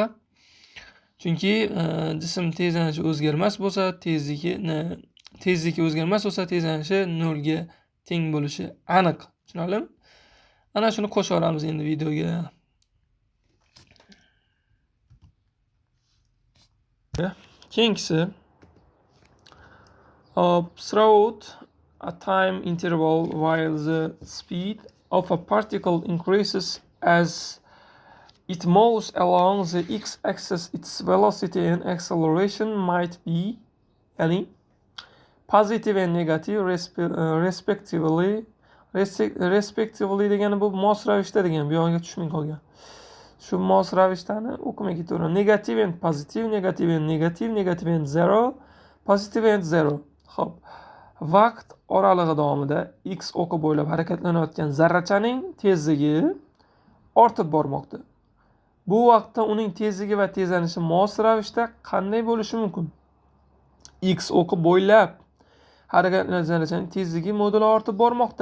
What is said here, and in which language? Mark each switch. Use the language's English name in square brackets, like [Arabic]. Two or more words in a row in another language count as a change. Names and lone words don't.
[Uzbek] Chunki jism tezlanishi o'zgarmas bo'lsa, tezligi o'zgarmas bo'lsa, tezlanishi 0 ga teng bo'lishi aniq. Tushunarlimi? Ana shuni qo'shib olamiz endi videoga. Keyingisi, [English] throughout a time interval while the speed of a particle increases as it moves along the x-axis, its velocity and acceleration might be ya'ni positive and negative [Uzbek] respectively degani bu mos ravishda degan, bu yog'iga tushmay qolgan. Shu mos ravishtani o'qimay ketaveramiz. [English] Negative and positive, negative and negative, negative and zero, positive and zero. [Uzbek] Xo'p. Vaqt oralig'i davomida x o'qi bo'ylab harakatlanayotgan zarrachaning tezligi ortib bormoqda. Bu vaqtda uning tezligi va tezlanishi mos ravishda qanday bo'lishi mumkin? X o'qi bo'ylab harakatlanayotgan zarrachaning tezligi modulo ortib bormoqda.